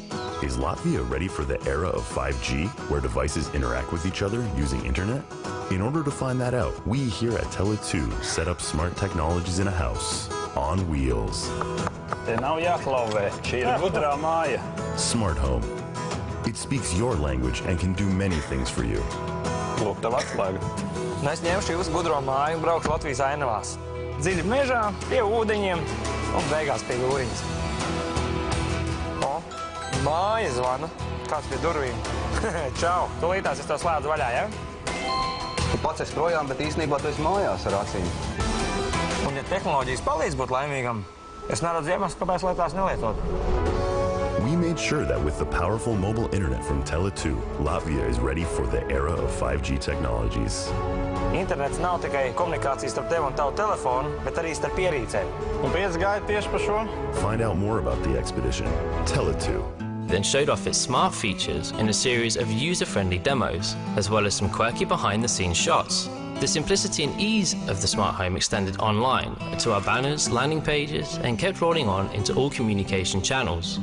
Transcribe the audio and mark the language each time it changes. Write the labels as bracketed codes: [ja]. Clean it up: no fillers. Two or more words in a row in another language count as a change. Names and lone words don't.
[en] Is Latvia ready for the era of 5G, where devices interact with each other using internet? In order to find that out, we here at Tele2 set up smart technologies in a house, on wheels. Smart home. It speaks your language and can do many things for you. [lv] Es ņemšu jūsu gudro māju un braukšu Latvijas ainavās. Dziļi mežā, pie ūdeņiem un beigās pie jūriņas. O, māja zvana. Kāds pie durvīm? Čau, tūlītās es tev slēdzu vaļā, ja? Tu pats esi projām, bet īstenībā tu esi mājās ar acīm. Un ja tehnoloģijas palīdz būt laimīgam, es neredzu iemeslu, kāpēc lai tās nelietot. [en] We made sure that with the powerful mobile internet from Tele2, Latvia is ready for the era of 5G technologies. [lv] Internets nav tikai komunikācijas starp tevi un tavu telefonu, bet arī starp ierīcēm. Un 5G tieši par šo? [en] Find out more about the expedition. Tele2. Then showed off its smart features in a series of user-friendly demos, as well as some quirky behind-the-scenes shots. The simplicity and ease of the smart home extended online to our banners, landing pages, and kept rolling on into all communication channels.